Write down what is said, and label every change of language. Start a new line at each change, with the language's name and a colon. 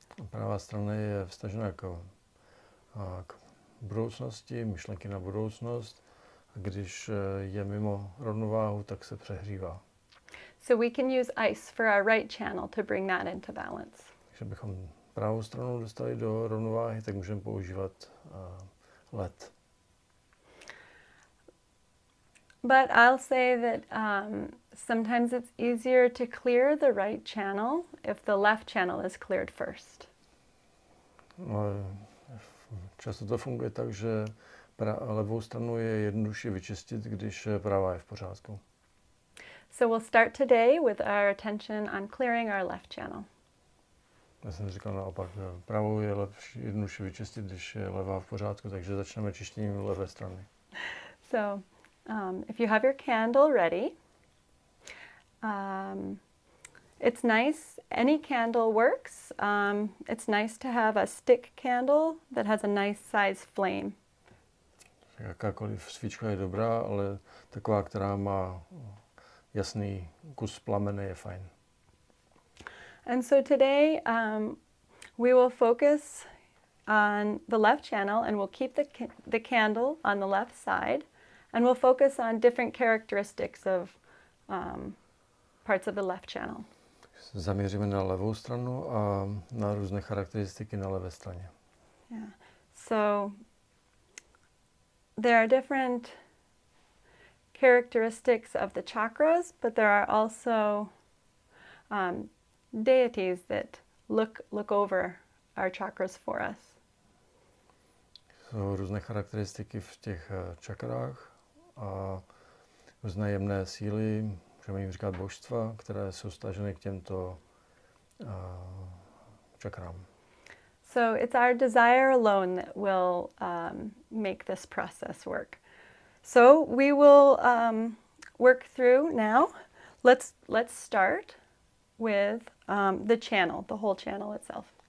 Czech: Pravá strana je vztažená k budoucnosti, myšlenky na budoucnost, a když je mimo rovnováhu, tak se přehřívá.
English: So we can use ice for our right channel to bring that into balance.
Czech: Takže bychom pravou stranu dostali do rovnováhy, tak můžeme používat led.
English: But I'll say that sometimes it's easier to clear the right channel if the left channel is cleared first.
Czech: Často to funguje tak, že levou stranu je jednodušší vyčistit, když pravá je v pořádku.
English: So we'll start today with our attention on clearing our left channel.
Czech: Já jsem říkal naopak, pravou je jednodušší vyčistit, když je levá v pořádku, takže začneme čištěním levé strany.
English: So if you have your candle ready, it's nice, any candle works. It's nice to have a stick candle that has a nice size flame.
Czech: Jakákoliv svíčka je dobrá, ale taková, která má jasný kus plamene, je fajn.
English: And so today we will focus on the left channel, and we'll keep the candle on the left side, and we'll focus on different characteristics of parts of the left channel.
Czech: Zaměříme na levou stranu a na různé charakteristiky na levé straně.
English: Yeah. So there are different characteristics of the chakras, but there are also deities that look over our chakras for us.
Czech: Jsou různé charakteristiky v těch čakrách a různé jemné síly, můžeme jim říkat božstva, které jsou staženy k těmto čakrám.
English: So it's our desire alone that will make this process work. So we will work through now. Let's start with the channel, the whole channel itself.